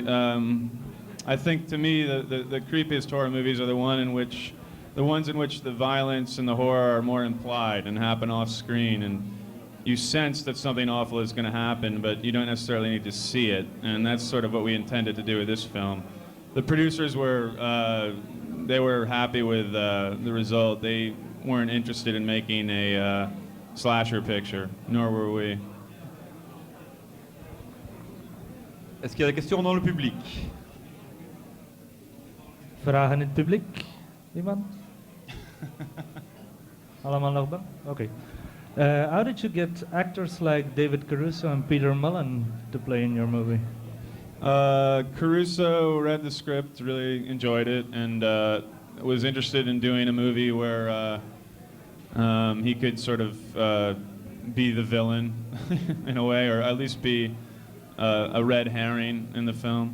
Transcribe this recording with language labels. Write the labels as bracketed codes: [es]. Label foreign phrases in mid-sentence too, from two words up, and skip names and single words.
[en] I think to me the creepiest horror movies are the ones in which the violence and the horror are more implied and happen off screen, and you sense that something awful is going to happen, but you don't necessarily need to see it. And that's sort of what we intended to do with this film. The producers were happy with the result. They weren't interested in making a slasher picture, nor were we. [fr] Est-ce qu'il y a des questions dans le public? [nl] Vragen in het publiek? Iemand? Allemaal nog bang? Oké. [en] How did you get actors like David Caruso and Peter Mullen to play in your movie? Caruso read the script, really enjoyed it, and was interested in doing a movie where he could sort of be the villain in a way, or at least be a red herring in the film.